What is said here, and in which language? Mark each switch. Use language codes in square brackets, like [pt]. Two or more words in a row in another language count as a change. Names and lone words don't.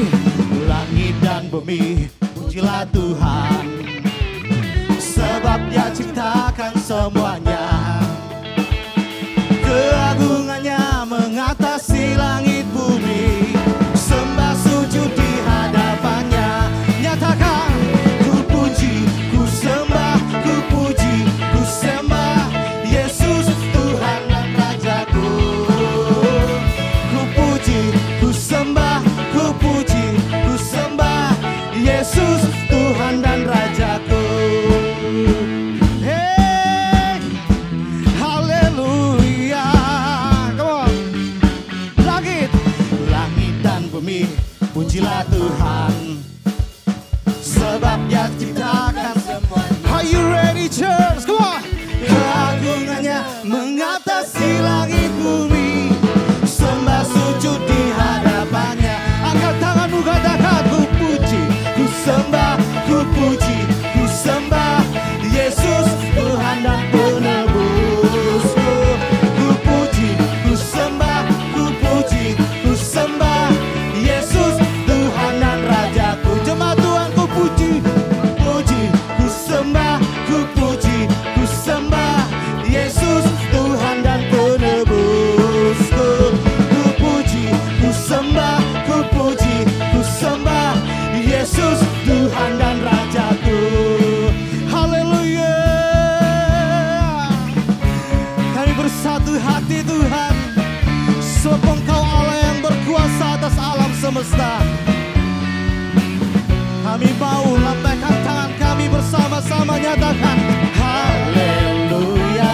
[id] Langit dan bumi pujilah Tuhan. Sebab Dia ciptakan semuanya. Keagungannya mengatasi langit bumi. Sembah sujud di hadapannya. Nyatakan ku puji, ku sembah, ku puji, ku sembah Yesus Tuhan dan Rajaku. Ku puji, ku sembah, ku puji, ku sembah Yesus Tuhan dan Rajaku. Hey, haleluya. [en] Come on. [id] Langit, langit dan bumi pujilah Tuhan. Sebab Dia ciptakan semuanya. [en] Are you ready church? Come on. [id] Keagungannya mengatasi langit bumi. Sembah sujud di hadapannya. Angkat tanganmu katakan ku puji, ku sembah, ku puji, ku sembah Yesus Tuhan dan penebusku. Ku puji, ku sembah, ku puji, ku sembah Yesus Tuhan dan Rajaku. Jemaat Tuhan ku puji, puji, ku sembah, ku puji, ku sembah Yesus Tuhan dan penebusku. Ku puji, ku sembah, ku puji, ku sembah Yesus Tuhan dan Rajaku. Haleluya. Kami bersatu hati Tuhan. Sebab Engkau Allah yang berkuasa atas alam semesta. Kami mau lambaikan tangan kami bersama-sama nyatakan haleluya.